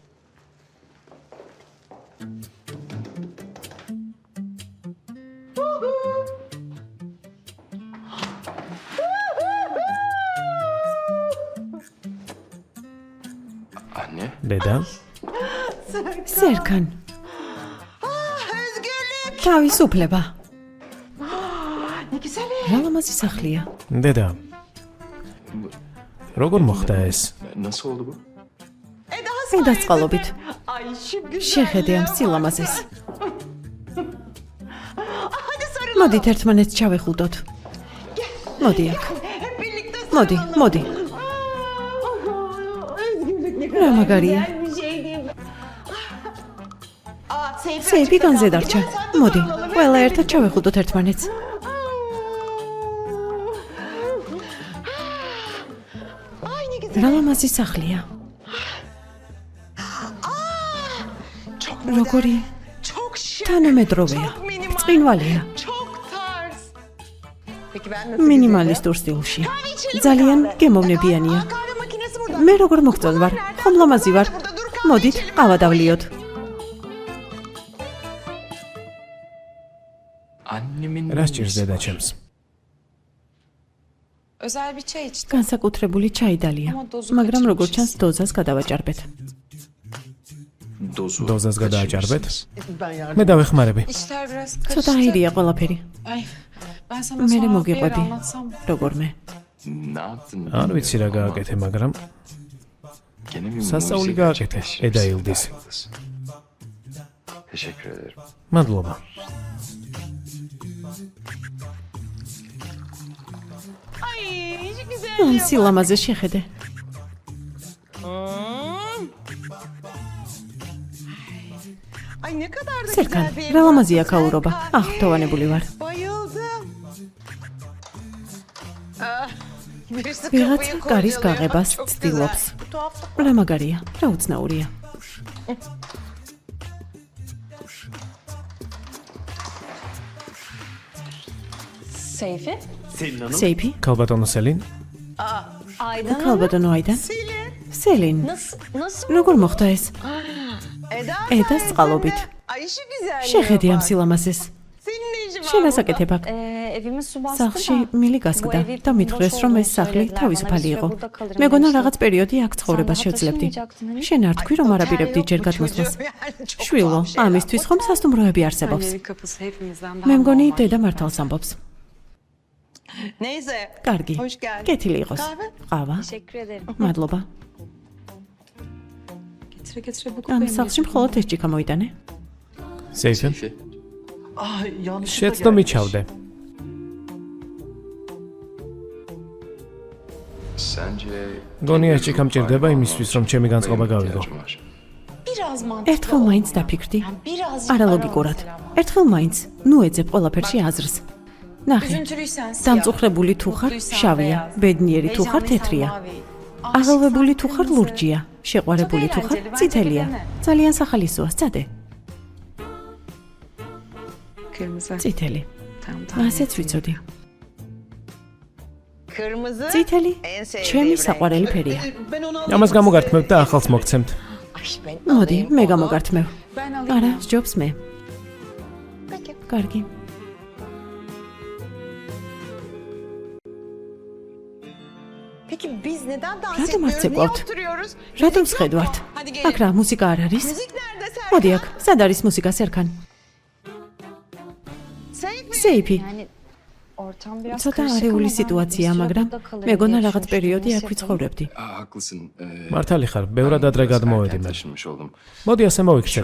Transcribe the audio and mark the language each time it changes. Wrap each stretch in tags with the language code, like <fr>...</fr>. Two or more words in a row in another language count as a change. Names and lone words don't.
<tr>Anne.</tr> <ka>დედა, სერქან. თავისუფლება. რა ლამაზი სახლია. დედა. როგორ მოხდა ეს?</ka> <tr>Nasıl oldu bu?</tr> <ka>ედას წყალობით. შეხედე ამ სილამაზეს. მოდით ერთმანეთს ჩავეხულდოთ. მოდი აქ. მოდი, მოდი. რა მაგარია. სეიფი განზე დარჩა. მოდი, ყველა ერთად ჩავეხულდოთ ერთმანეთს. რა ლამაზი სახლია. როგორი</ka> <tr>Çok şık.</tr> <ka>თანამედროვეა.</ka> <tr>Çok minimal.</tr> <ka>წყინვალია.</ka> <tr>Çok tarz. Peki ben nasıl</tr> <ka>მინიმალისტურ სტილში. ძალიან გემოვნებიანია.</ka> <tr>Kahve makinesi burada.</tr> <ka>მე როგორ მოგწონ ვარ? ხომ ლამაზი ვარ? მოდით, ყავა დავლიოთ. რა სჭირს დედაჩემს?</ka> <tr>Özel bir çay içtim.</tr> <ka>განსაკუთრებული ჩაი დალია, მაგრამ როგორც ჩანს დოზას გადავაჭარბეთ. დოზას გადააჭარბეთ? მე დავეხმარები.</ka> <tr>İşler biraz</tr> <ka>ცოტა</ka> <tr>karıştı.</tr> <ka>აირია ყველაფერი.</ka> <tr>Ay, ben sana</tr> <ka>მე</ka> <tr>sonra bir yer</tr> <ka>მოგიყვები.</ka> <tr>anlatsam.</tr> <ka>როგორმე?</ka> <tr>Ne yaptın?</tr> <ka>არ ვიცი რა გააკეთე, მაგრამ</ka> <tr>Gene mi</tr> <ka>სასწაული</ka> <tr>mucize</tr> <ka>გააკეთე,</ka> <tr>gerçekleştirmişsin? eda Yıldız. Teşekkür ederim.</tr> <ka>მადლობა. ამ სილამაზე შეხედე.</ka> <tr>Ay ne kadar da</tr> <ka>სერკან,</ka> <tr>güzel bir ev.</tr> <ka>რა ლამაზია ქაურობა. აღფრთოვანებული ვარ.</ka> <tr>Bayıldım. Birisi</tr> <ka>ვიღაც</ka> <tr>kapıyı</tr> <ka>კარის</ka> <tr>kurcalıyor.</tr> <ka>გაღებას</ka> <tr>Çok</tr> <ka>ცდილობს.</ka> <tr>güzel. Tuhaf.</tr> <ka>რა მაგარია, რა უცნაურია. Seyfi. სეიფი, ქალბატონო სელინ,</ka> <tr>Aydan Hanım.</tr> <ka>ქალბატონო აიდან. სელინ,</ka> <tr>Nasıl?</tr> <ka>როგორ მოხდა ეს? Eda ედას წყალობით.</ka> <tr>Ay işi güzel.</tr> <ka>შეხედე ამ სილამაზეს.</ka> <tr>Senin ne işin var</tr> <ka>შენ</ka> <tr>burada?</tr> <ka>ასაკეთებ აქ.</ka> <tr>Evimiz su bastı</tr> <ka>სახლში</ka> <tr>da.</tr> <ka>მილი გასკდა და მითხრეს, რომ ეს სახლი თავისუფალი იყო. მეგონა რაღაც პერიოდი აქ ცხოვრებას შევძლებდი. შენ არ თქვი, რომ არ აპირებდი ჯერ გადმოსვლას.</ka> <tr>Yani çok</tr> <ka>შვილო,</ka> <tr>tuhaf şeyler.</tr> <ka>ამისთვის ხომ სასტუმროები არსებობს.</ka> <tr>Annenin kapısı hepimizden daha</tr> <ka>მე მგონი</ka> <tr>normal.</tr> <ka>დედა მართალს ამბობს.</ka> <tr>Neyse.</tr> <ka>კარგი.</ka> <tr>Hoş geldin.</tr> <ka>კეთილი იყოს.</ka> <tr>Kahve?</tr> <ka>ყავა.</ka> <tr>Teşekkür ederim.</tr> <ka>მადლობა.</ka> <tr>Getire bu</tr> <ka>ამ</ka> <tr>benim</tr> <ka>სახლში</ka> <tr>için.</tr> <ka>მხოლოდ ეს ჭიქა მოიტანე. სეიფი,</ka> <tr>Ay yanlış.</tr> <ka>შეცდო მიჩავდე.</ka> <tr>Sence</tr> <ka>გონია ეს ჭიქა მჭირდება იმისთვის, რომ ჩემი განწყობა გავიგო.</ka> <tr>ihtiyacım var. Biraz mantıklı.</tr> <ka>ერთხელ მაინც დაფიქრდი.</ka> <tr>Birazcık</tr> <ka>არალოგიკურად.</ka> <tr>ara mesela.</tr> <ka>ერთხელ მაინც ნუ ეძებ ყველაფერში აზრს. ნახე,</ka> <tr>Üzüntülüysen siyah.</tr> <ka>დამწუხრებული თუ ხარ,</ka> <tr>Mutluysan</tr> <ka>შავია,</ka> <tr>beyaz.</tr> <ka>ბედნიერი თუ ხარ,</ka> <tr>Heyecanlıysan</tr> <ka>თეთრია.</ka> <tr>mavi.</tr> <ka>აღელვებული თუ ხარ,</ka> <tr>kırmızı.</tr> <ka>ლურჯია. შეყვარებული თუ ხარ, წითელია. ძალიან სახალისოა, სცადე.</ka> <tr>Kırmızı.</tr> <ka>წითელი.</ka> <tr>Tamam.</tr> <ka>ასეც ვიცოდი.</ka> <tr>Kırmızı.</tr> <ka>წითელი</ka> <tr>En sevdiğim</tr> <ka>ჩემი</ka> <tr>renk.</tr> <ka>საყვარელი ფერია.</ka> <tr>Ben onu</tr> <ka>ამას გამოგართმევთ და ახალს მოგცემთ.</ka> <tr>Ay ben</tr> <ka>მოდი,</ka> <tr>alayım</tr> <ka>მე</ka> <tr>onu.</tr> <ka>გამოგართმევ.</ka> <tr>Ben alayım.</tr> <ka>არა, სჯობს მე.</ka> <tr>Peki.</tr> <ka>კარგი.</ka> <tr>Peki biz neden dans Radyo etmiyoruz? Martse Niye Gold. oturuyoruz?</tr> <ka>რატომ</ka> <tr>Müzik yok</tr> <ka>შედვართ?</ka> <tr>mu? Hadi</tr> <ka>აქ</ka> <tr>gelin.</tr> <ka>რა მუსიკა არ არის?</ka> <tr>Müzik nerede Serkan?</tr> <ka>მოდი აქ, სად არის მუსიკა სერკან? Seyfi. სეიფი.</ka> <tr>Yani ortam biraz</tr> <ka>ცოტა</ka> <tr>karışık</tr> <ka>არეული</ka> <tr>ama ben</tr> <ka>სიტუაცია,</ka> <tr>bir süre</tr> <ka>მაგრამ</ka> <tr>burada kalırım</tr> <ka>მეგონა</ka> <tr>diye</tr> <ka>რაღაც</ka> <tr>düşünmüştüm.</tr> <ka>პერიოდი</ka> <tr>Nasıl</tr> <ka>აქ</ka> <tr>yapalım?</tr> <ka>ვიცხოვრებდი.</ka> <tr>Haklısın.</tr> <ka>მართალი ხარ, ბევრად ადრე გადმოვედი მე.</ka> <tr>taşınmış oldum.</tr> <ka>მოდი ასე მოვიქცეთ.</ka>